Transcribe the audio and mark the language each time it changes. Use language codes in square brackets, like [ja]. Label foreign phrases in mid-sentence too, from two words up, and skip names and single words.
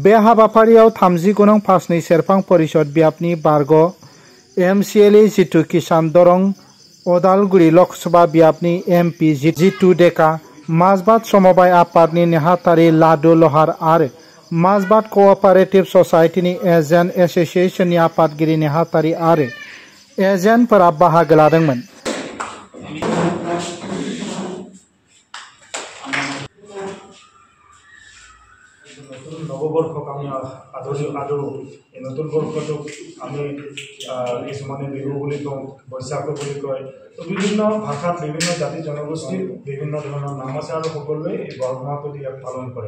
[brx] बे हाबाफारियाव 30 गनं पासनि सेरफां परिषद ब्यापनि बारग' एमसिएलए जितु किसान दरं, अदालगुरि लकसभा ब्यापनि एमपि जितु डेका, माजबाद समबाय आफादनि नेहाथारि लादु लहार आरो माजबाद क'अपारेटिभ ससाइटिनि एजेन्ट एस'सिएशननि आफादगिरि नेहाथारि आरो एजेन्टफोरा बाहागो लादोंमोन। [as] নববর্ষক আমি আদৰো এই নতুন বৰ্ষটোক আমি কিছুমানে বিহু বুলি কওঁ, বৈশাখু বুলি কয়। তো বিভিন্ন ভাষাত বিভিন্ন জাতি জনগোষ্ঠীৰ বিভিন্ন ধৰণৰ নাম আছে আৰু সকলোৱে এই বহাগ মাহটো ইয়াক পালন কৰে।